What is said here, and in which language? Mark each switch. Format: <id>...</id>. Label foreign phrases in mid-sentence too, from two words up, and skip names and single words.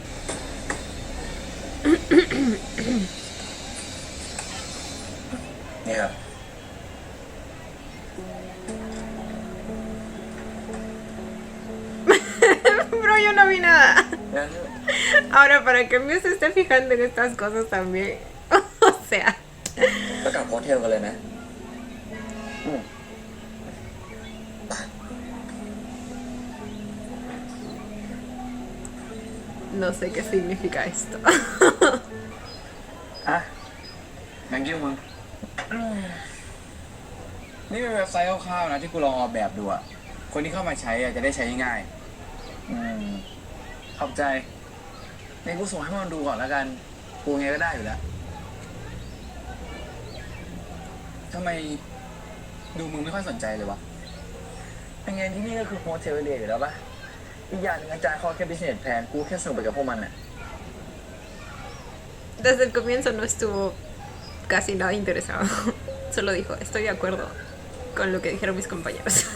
<es>Yeah. Bro, yo no vi nada.</es> <th>งั้น</th> <es>Ahora, para que Mew se esté fijando en estas cosas también. O sea.</es> <th>ก็กลับโฮเทลกันเลยนะอืม</th> <es>No sé qué significa esto.</es> <th>อ่ะแมงกิ้วมึงนี่เป็นเว็บไซต์คร่าวๆนะที่กูลองออกแบบดูอะคนที่เข้ามาใช้อะจะได้ใช้ง่ายขอบใจในกูส่งให้มันดูก่อนแล้วกันกูไงก็ได้อยู่แล้วทำไมดูมึงไม่ค่อยสนใจเลยวะเป็นไงที่นี่ก็คือโฮเทลเรียอยู่แล้วปะอีกอย่างหนึงอาจารย์เขาแค่</th> <en>business plan</en> <th>กูแค่สนุกไปกับพวกมันน่ะ</th> <es>Desde el comienzo no estuvo casi nada interesado. Solo dijo, estoy de acuerdo con lo que dijeron mis compañeros.</es>